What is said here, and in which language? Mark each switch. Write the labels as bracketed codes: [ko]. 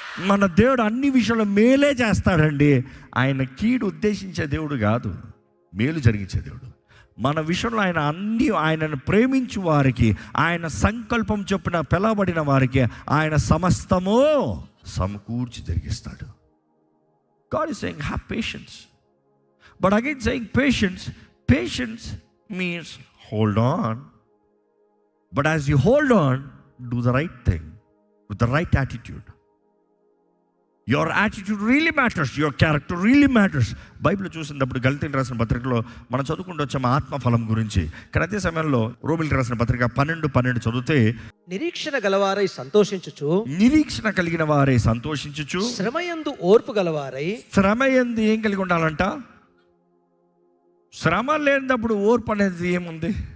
[te] మన దేవుడు అన్ని విషయాల్లో మేలే చేస్తాడండి. ఆయన కీడు ఉద్దేశించే దేవుడు కాదు, మేలు జరిగించే దేవుడు. మన విషయంలో ఆయనను ప్రేమించు వారికి, ఆయన సంకల్పం చొప్పున పిలవబడిన వారికి ఆయన సమస్తము సమకూర్చి జరిగిస్తాడు. [en] God is saying, have patience. But again saying patience means hold on. But as you hold on, do the right thing with the right attitude. Your attitude really matters. Your character really matters. [te] Bible చూసినప్పుడు గలతీయులకు రాసిన పత్రికలో మనం చదువుకుంటూ వచ్చాము ఆత్మఫలం గురించి. కానీ అదే సమయంలో రోమిలకు రాసిన పత్రిక 12 చదివితే, నిరీక్షణ గలవారై సంతోషించుచు, నిరీక్షణ కలిగిన వారే సంతోషించుచు, శ్రమయందు ఓర్పు గలవారై. శ్రమయందు ఏం కలిగి ఉండాలంట? శ్రమ లేనప్పుడు ఓర్పు అనేది ఏముంది?